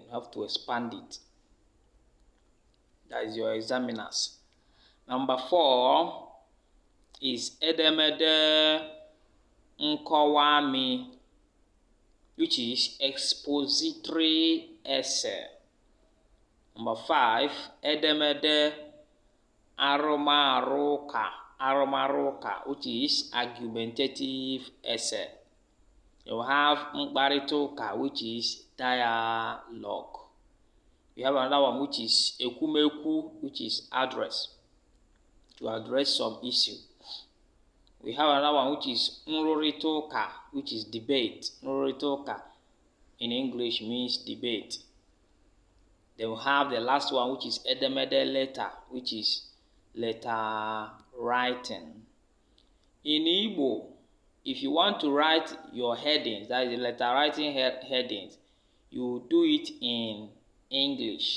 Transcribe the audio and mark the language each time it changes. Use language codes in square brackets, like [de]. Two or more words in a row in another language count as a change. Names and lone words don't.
[en] You have to expand it. That is your examiners. Number four is [ig] edemede nkọwami, [en] which is expository essay. Number five, [ig] edemede arụmarụ-ụka, [en] which is argumentative essay. You have [ig] mkparịta ụka, [en] which is dialogue. We have another one, which is ekwumekwu, which is address, to address some issue. We have another one, which is [ig] nrụrịta ụka, [en] which is debate. [ig] Nrụrịta ụka [en] in English means debate. Then we have the last one, which is edemede letter, which is letter writing. In Igbo, if you want to write your headings, that is the letter writing headings, you do it in English.